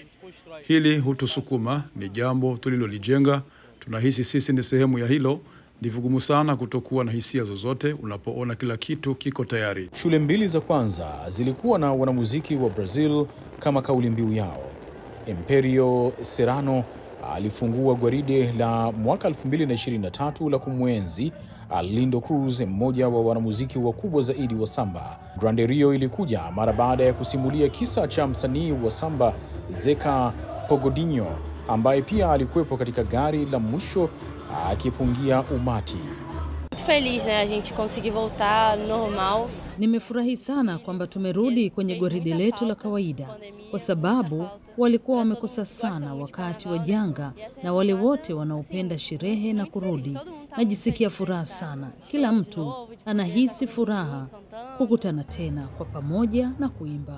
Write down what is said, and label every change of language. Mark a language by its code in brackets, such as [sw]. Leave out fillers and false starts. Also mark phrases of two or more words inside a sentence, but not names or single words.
[sw] Hili hutusukuma, ni jambo tulilolijenga, tunahisi sisi ni sehemu ya hilo Ni vigumu sana kutokuwa na hisia zozote unapoona kila kitu kiko tayari. Shule mbili za kwanza zilikuwa na wanamuziki wa Brazil kama kauli mbiu yao. Imperio Serrano alifungua gwaride la mwaka 2023 la kumwenzi Arlindo Cruz, mmoja wa wanamuziki wakubwa zaidi wa samba. Grande Rio ilikuja mara baada ya kusimulia kisa cha msanii wa samba Zeca Pogodinho, ambaye pia alikuwepo katika gari la mwisho akipungia umati. [pt] Feliz, né, a gente conseguir voltar normal. [sw] Nimefurahi sana kwamba tumerudi kwenye gwaride letu la kawaida, kwa sababu walikuwa wamekosa sana wakati wa janga, na wale wote wanaopenda sherehe na kurudi. Najisikia furaha sana. Kila mtu anahisi furaha kukutana tena kwa pamoja na kuimba.